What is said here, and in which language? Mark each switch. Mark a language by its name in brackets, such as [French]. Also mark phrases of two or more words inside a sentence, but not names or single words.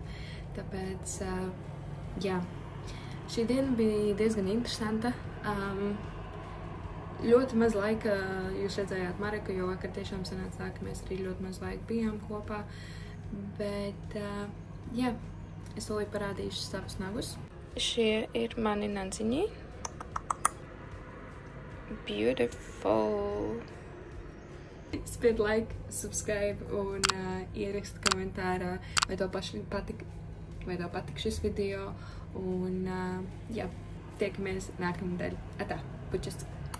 [Latvian] Tāpēc, jā, šī diena bija diezgan interesanta. Ļoti maz laika jūs redzējāt Mareku, jo vakar tiešām sanāca tā, ka mēs arī ļoti maz laika bijām kopā. Bet, jā, es tūlīt parādīšu savus nagus. Šie ir mani nadziņi. [English] Beautiful. [Latvian] Spied [English] like, subscribe [Latvian] un ierakst komentārā, vai tev patika šis video. Un, jā, tiekamies nākamnedēļ. Atā, pučas!